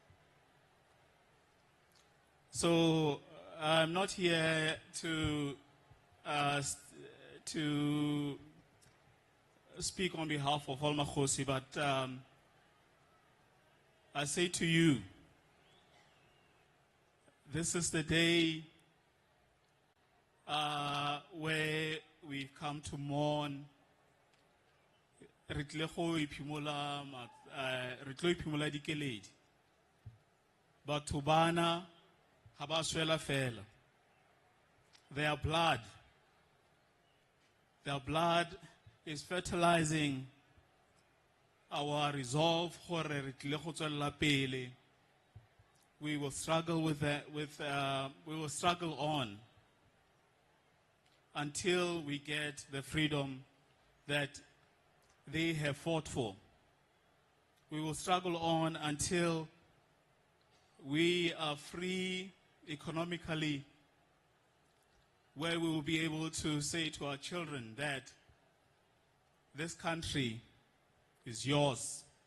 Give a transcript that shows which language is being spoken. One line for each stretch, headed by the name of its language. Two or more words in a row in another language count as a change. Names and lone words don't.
English: So I'm not here to speak on behalf of all Makhosi, but I say to you, this is the day where we come to mourn.
Tswana: Re tle go iphimola dikeledi. Batho bana ha ba swela fela.
English: Their blood is fertilizing our resolve
Tswana: gore re tle go tswella pele.
English: We will struggle with that. We will struggle on until we get the freedom that they have fought for. We will struggle on until we are free economically, where we will be able to say to our children that this country is yours.